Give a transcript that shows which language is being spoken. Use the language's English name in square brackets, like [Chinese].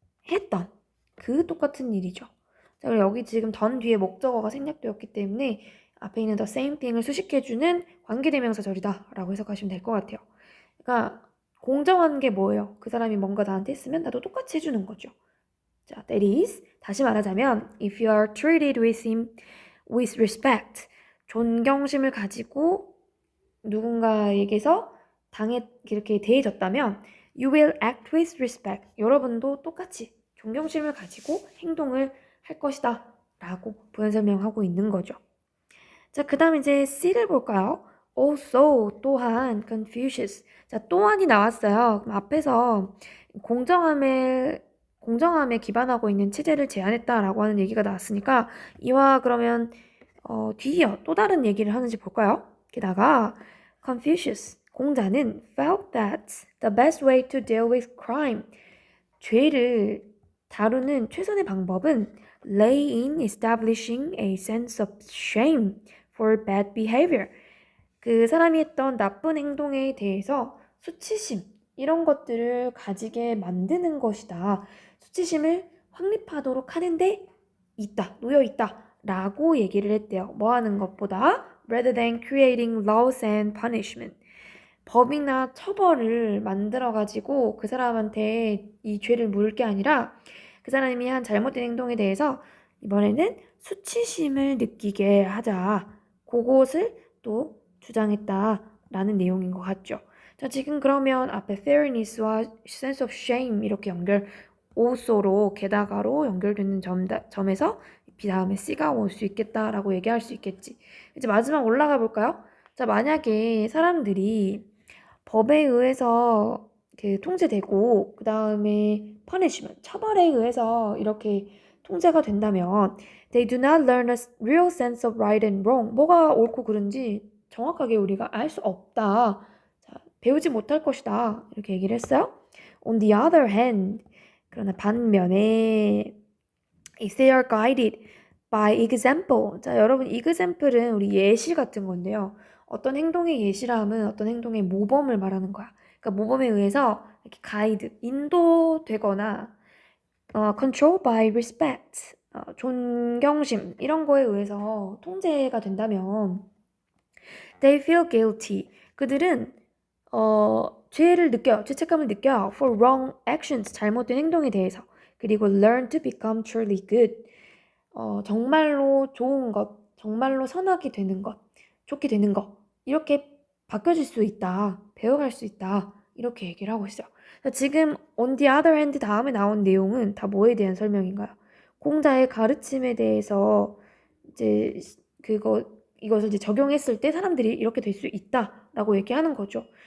[Korean] 했던 그 똑같은 일이죠. 자, 그리고 여기 지금 [English] done [Korean] 뒤에 목적어가 생략되었기 때문에 앞에 있는 [English] the same thing [Korean] 을 수식해주는 관계대명사절이다 라고 해석하시면 될 것 같아요. 그러니까 공정한 게 뭐예요? 그 사람이 뭔가 나한테 했으면 나도 똑같이 해주는 거죠. [English] 자, that is, [Korean] 다시 말하자면 [English] if you are treated with him with respect, [Korean] 존경심을 가지고 누군가에게서 이렇게 대해졌다면 [English] you will act with respect. [Korean] 여러분도 똑같이 존경심을 가지고 행동을 할 것이다 라고 부연 설명하고 있는 거죠. 자, 그 다음 이제 C를 볼까요? [English] Also, [Korean] 또한, [English] Confucius. [Korean] 자, 또한이 나왔어요. 그럼 앞에서 공정함에 기반하고 있는 체제를 제안했다라고 하는 얘기가 나왔으니까 이와 그러면 뒤이어 또 다른 얘기를 하는지 볼까요? 게다가 [English] Confucius, [Korean] 공자는 [English] felt that the best way to deal with crime, [Korean] 죄를 다루는 최선의 방법은 [English] lay in establishing a sense of shame for bad behavior. [Korean] 그 사람이 했던 나쁜 행동에 대해서 수치심, 이런 것들을 가지게 만드는 것이다. 수치심을 확립하도록 하는데 놓여 있다 라고 얘기를 했대요. 뭐 하는 것보다 [English] rather than creating laws and punishment. [Korean] 법이나 처벌을 만들어가지고 그 사람한테 이 죄를 물을 게 아니라 그 사람이 한 잘못된 행동에 대해서 이번에는 수치심을 느끼게 하자. 그것을 또 주장했다라는 내용인 것 같죠. 자, 지금 그러면 앞에 fairness와 [English] sense of shame [Korean] 이렇게 [English] also [Korean] 로 게다가로 연결되는 점에서 B 다음에 C가 올 수 있겠다라고 얘기할 수 있겠지. 이제 마지막 올라가 볼까요? 자, 만약에 사람들이 법에 의해서 통제되고 그 다음에 punishment, 처벌에 의해서 이렇게 통제가 된다면 [English] they do not learn a real sense of right and wrong. [Korean] 뭐가 옳고 그른지 정확하게 우리가 알 수 없다. 자, 배우지 못할 것이다. 이렇게 얘기를 했어요. [English] On the other hand, [Korean] 그러나 반면에 [English] if they are guided by example. [Korean] 자, 여러분 example은 우리 예시 같은 건데요. 어떤 행동의 예시라면 어떤 행동의 모범을 말하는 거야. 그러니까 모범에 의해서 이렇게 가이드, 인도되거나 [English] control by respect, [Korean] 존경심 이런 거에 의해서 통제가 된다면 [English] they feel guilty. [Korean] 그들은 죄책감을 느껴 [English] for wrong actions, [Korean] 잘못된 행동에 대해서. [English] 그리고 learn to become truly good. [Korean] 정말로 좋은 것, 정말로 선하게 되는 것, 좋게 되는 것, 이렇게 바뀌어질 수 있다, 배워갈 수 있다, 이렇게 얘기를 하고 있어요. 지금 [English] on the other hand [Korean] 다음에 나온 내용은 다 뭐에 대한 설명인가요? 공자의 가르침에 대해서 이제 이것을 이제 적용했을 때 사람들이 이렇게 될 수 있다라고 얘기하는 거죠.